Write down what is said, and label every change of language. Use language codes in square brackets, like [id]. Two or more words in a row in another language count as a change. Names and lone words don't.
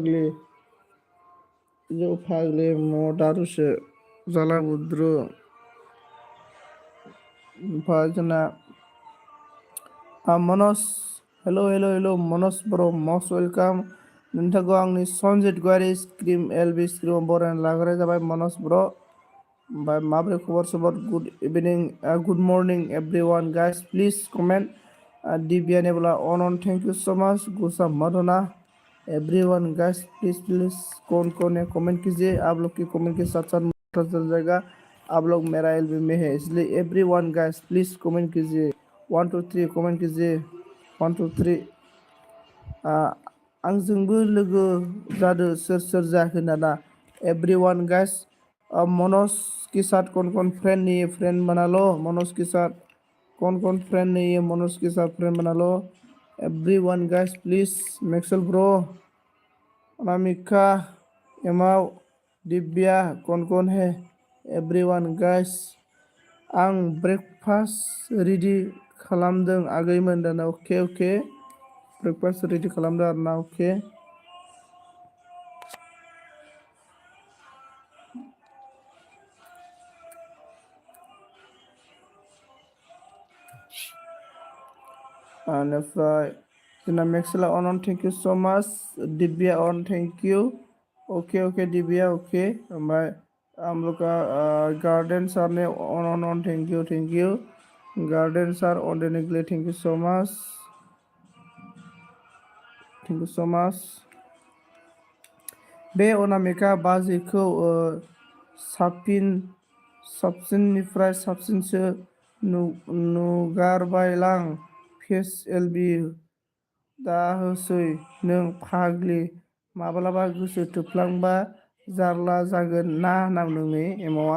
[brx] फाग्लि मदारुसो जाला बुद्रु ओमफ्राय जोंना मनज हेलौ मनज ब्र [en] most welcome [brx] नोंथांखौ आंनि सनजित गयारि स्क्रिम एलबि स्क्रिमाव बरायना लाग्रोनाय जाबाय मनज ब्र ओमफ्राय माबोरै खबर सबर [en] good evening good morning everyone guys please comment [brx] Divya Nebula on, [en] thank you so much. Gusa Madonna, everyone guys, please [hi] कौन है कमेंट कीजिए। आप लोग की कमेंट के साथ साथ पता चल जाएगा आप लोग मेरा एलबी में है, इसलिए [en] everyone guys [hi] प्लीज कमेंट कीजिए। 1 2 3 कमेंट कीजिए। [brx] 1 2 3 आंजोंबो लोगो जादो सोर जाखो दाना [en] everyone guys. [hi] मनोज के साथ कौन फ्रेंड नहीं है फ्रेंड बना लो। मनोज के साथ कौन फ्रेंड नहीं है मनोज के साथ फ्रेंड बना लो। [en] everyone guys please मैक्सल ब्रो, अनामिका, एमाव, दिव्या [hi] कौन है [en] everyone guys. [brx] आं [en] breakfast ready [brx] खालामदों आगैमोन दाना। अके [en] breakfast ready [brx] खालामदों आरो ना। अके बेनिफ्राय जोंना मेक्सला अन [en] thank you so much. दिव्या अन thank you. ओके दिव्या ओके। [hi] ओमफ्राय हम लोग का गार्डन सर ने ऑन [en] thank you [hi] गार्डन सर ऑन देने के लिए [en] thank you so much. [brx] बे अनामिका बाजैखौ साबसिननिफ्राय साबसिनसो नुगारबायलां फेस एलबि दाहोसै नों फाग्लि माब्लाबा गोसो थोफ्लांबा जारला जागोन ना होनना बुंदों एमावआ।